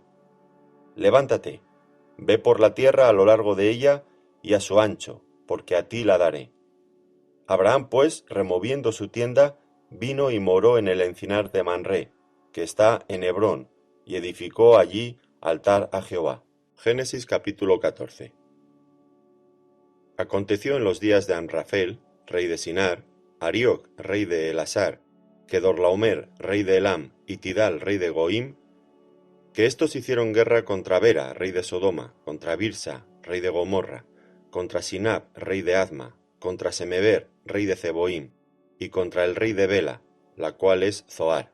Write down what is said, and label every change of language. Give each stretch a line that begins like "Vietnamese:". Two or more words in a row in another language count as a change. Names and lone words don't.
Spanish: Levántate, ve por la tierra a lo largo de ella y a su ancho, porque a ti la daré. Abraham, pues, removiendo su tienda, vino y moró en el encinar de Manré, que está en Hebrón, y edificó allí altar a Jehová. Génesis capítulo 14. Aconteció en los días de Amrafel, rey de Sinar, Arioc, rey de Elasar, Kedorlaomer, rey de Elam, y Tidal, rey de Goim, que éstos hicieron guerra contra Bera, rey de Sodoma, contra Birsa, rey de Gomorra, contra Sinab, rey de Adma, contra Semeber, rey de Zeboim, y contra el rey de Bela, la cual es Zoar.